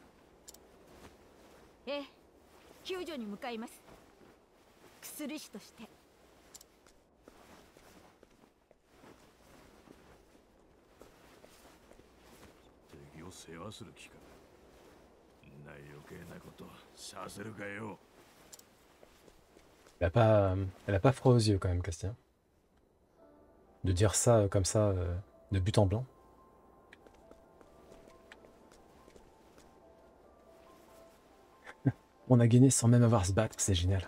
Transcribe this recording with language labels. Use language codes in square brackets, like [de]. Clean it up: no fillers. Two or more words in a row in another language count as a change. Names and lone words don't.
[ja] ええ、救助に向かいます。薬師として。敵を世話する気か。んな余計なことさせるかよ。 [fr] Elle a pas froid aux yeux quand même, Castien. De dire ça comme ça, de but en blanc. On a gagné sans même avoir à se battre, c'est génial.